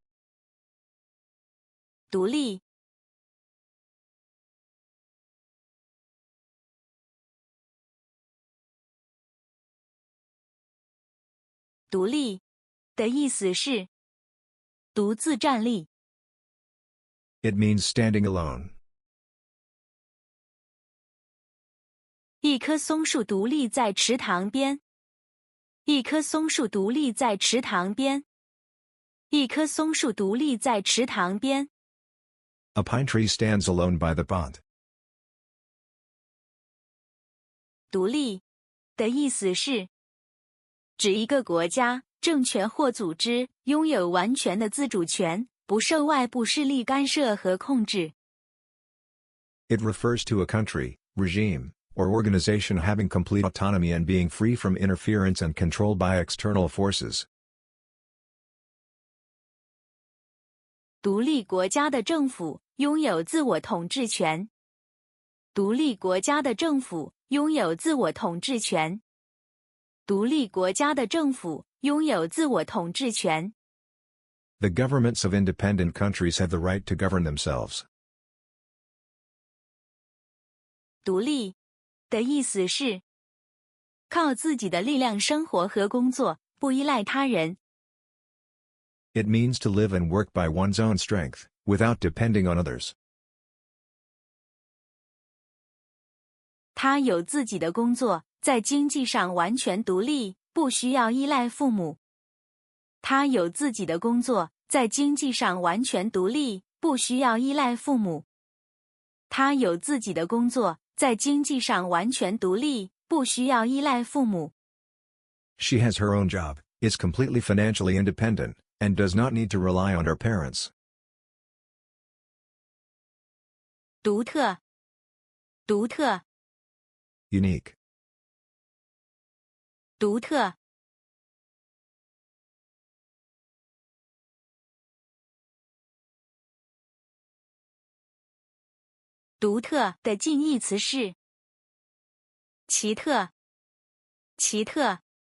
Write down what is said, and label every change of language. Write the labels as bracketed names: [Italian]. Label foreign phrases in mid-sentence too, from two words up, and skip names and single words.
[Chinese] 獨立， 獨立的意思是獨自站立。 [English] it means standing alone. [Chinese] 一棵松樹獨立在池塘邊。一棵松樹獨立在池塘邊。一棵松樹獨立在池塘邊。 [English] A pine tree stands alone by the pond. [Chinese] 獨立的意思是指一個國家、政權或組織擁有完全的自主權，不受外部勢力干涉和控制。 [English] It refers to a country, regime, or organization having complete autonomy and being free from interference and control by external forces. [Chinese] 獨立國家的政府擁有自我統治權。獨立國家的政府擁有自我統治權。獨立國家的政府擁有自我統治權。 [English] The governments of independent countries have the right to govern themselves. [Chinese] 獨立的意思是靠自己的力量生活和工作，不依賴他人。 [English] It means to live and work by one's own strength, without depending on others. [Chinese] 他有自己的工作，在經濟上完全獨立，不需要依賴父母。他有自己的工作，在經濟上完全獨立，不需要依賴父母。他有自己的工作，在經濟上完全獨立，不需要依賴父母。 [English] She has her own job, is completely financially independent, and does not need to rely on her parents. [Chinese] 獨特，獨特， [English] Unique, [Chinese] 獨特。獨特的近義詞是奇特，奇特。